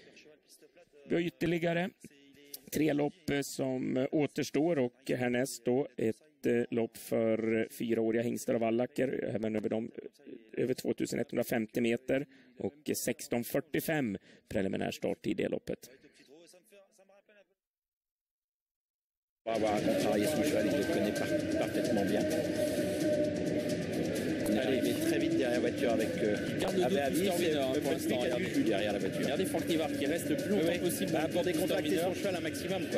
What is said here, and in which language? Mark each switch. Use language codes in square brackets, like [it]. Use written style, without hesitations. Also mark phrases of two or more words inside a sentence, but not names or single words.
[sv] Vi har ytterligare 3 lopp som återstår och härnäst då ett lopp för 4-åriga hingstar och vallacker, även över 2150 meter och 16:45 preliminär starttid i det loppet. [fr] On va avoir à contrarier son cheval, il le connaît parfaitement bien. On est arrivé très vite derrière la voiture avec Avis, pour l'instant, il plus derrière la voiture. Regardez Franck Nivard qui reste le plus longtemps possible pour décontracter son cheval un maximum, quoi.